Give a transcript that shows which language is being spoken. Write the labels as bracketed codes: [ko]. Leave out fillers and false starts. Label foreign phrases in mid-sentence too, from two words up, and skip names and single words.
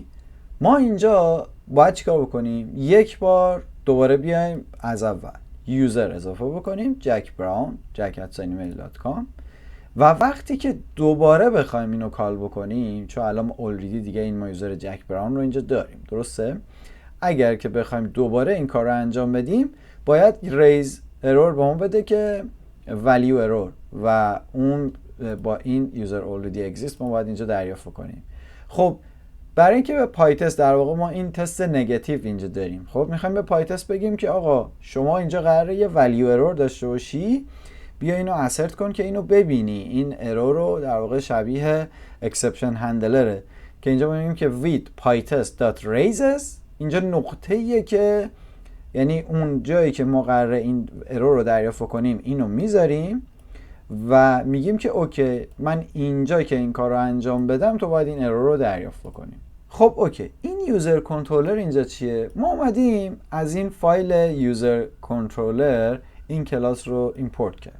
[fa] ما اینجا باید چیکار بکنیم؟ یک بار دوباره بیایم از اول یوزر اضافه بکنیم جک براون jack@email.com و وقتی که دوباره بخوایم اینو کال بکنیم، چون الان اوردی دیگه این ما یوزر جک براون رو اینجا داریم. درسته؟ اگر که بخوایم دوباره این کار رو انجام بدیم باید [en] raise error [fa] به ما بده که [en] value error [fa] و اون با این [en] user already exist [fa] ما باید اینجا دریافت کنیم. خب برای اینکه به پای تست در واقع ما این [en] test negative [fa] اینجا داریم، خب میخوایم به پای تست بگیم که آقا شما اینجا قراره یه [en] value error [fa] داشته باشی، بیا اینو اسرت کن که اینو ببینی. این ارور رو در واقع شبیه [en] exception handler [fa] که اینجا میگیم که [en] with pytest.raises، [fa] اینجا نقطه‌ایه که یعنی اون جایی که ما قراره این ارور رو دریافت کنیم اینو میذاریم و میگیم که اوکی من اینجا که این کار رو انجام بدم تو باید این ارور رو دریافت کنیم. خب اوکی، این [en] user controller [fa] اینجا چیه؟ ما اومدیم از این فایل [en] user controller [fa] این کلاس رو ایمپورت کردیم.